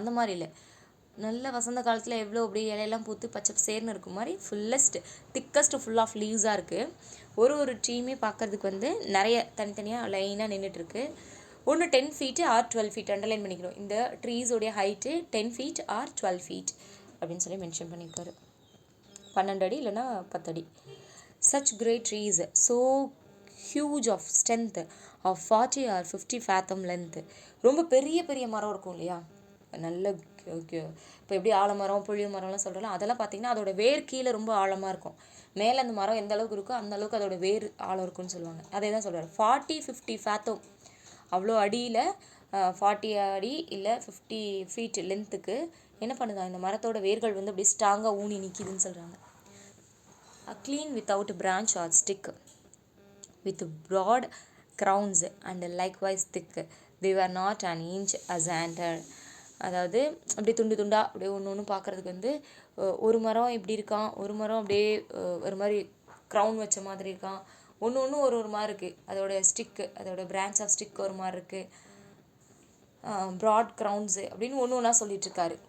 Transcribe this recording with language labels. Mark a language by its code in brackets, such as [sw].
[ta] அந்த மாதிரி இல்லை, நல்ல வசந்த காலத்தில் எவ்வளோ அப்படியே இலையெல்லாம் பூத்து பச்சை சேர்னு இருக்கும் மாதிரி திக்கஸ்ட் ஃபுல் ஆஃப் லீவ்ஸாக இருக்குது. ஒரு ட்ரீமே பார்க்குறதுக்கு வந்து நிறைய தனித்தனியாக லைனாக நின்றுட்டுருக்கு. ஒன்று 10 feet ஆர் 12 feet அண்டர்லைன் பண்ணிக்கிறோம். இந்த ட்ரீஸோடைய ஹைட்டு 10 feet ஆர் 12 feet அப்படின்னு சொல்லி மென்ஷன் பண்ணியிருக்காரு. 12 அடி இல்லைனா 10 அடி. [en] such great trees, so huge of strength, of 40 or 50 fathom length. [ta] ரொம்ப பெரிய பெரிய மரம் இருக்கும் இல்லையா, நல்ல இப்போ எப்படி ஆலமரம் புளிய மரம்லாம் சொல்கிறோம், அதெல்லாம் பார்த்தீங்கன்னா அதோட வேர் கீழே ரொம்ப ஆழமாக இருக்கும். மேலே அந்த மரம் எந்த அளவுக்கு இருக்கோ அந்த அளவுக்கு அதோட வேர் ஆழம் இருக்குன்னு சொல்லுவாங்க. அதே தான் சொல்கிறார், 40-50 fathom, அவ்வளோ அடியில் 40 அடி இல்லை 50 feet லென்த்துக்கு என்ன பண்ணுதான் இந்த மரத்தோட வேர்கள் வந்து அப்படியே ஸ்ட்ராங்காக ஊனி நிற்கிதுன்னு சொல்கிறாங்க. [en] clean without branch or stick, with broad crowns and likewise thick, they were not an inch asunder. [ta] அதாவது அப்படியே துண்டு துண்டா அப்படியே ஒன்று ஒன்று பார்க்குறதுக்கு வந்து ஒரு மரம் இப்படி இருக்கான், ஒரு மரம் அப்படியே ஒரு மாதிரி க்ரௌன் வச்ச மாதிரி இருக்கான், ஒன்று ஒன்று ஒரு மாதிரி இருக்குது. அதோட ஸ்டிக்கு, அதோட பிரான்ச் ஆஃப் ஸ்டிக் ஒரு மாதிரி இருக்குது, ப்ராட் க்ரௌன்ஸு அப்படின்னு ஒன்று ஒன்றா சொல்லிகிட்ருக்காரு.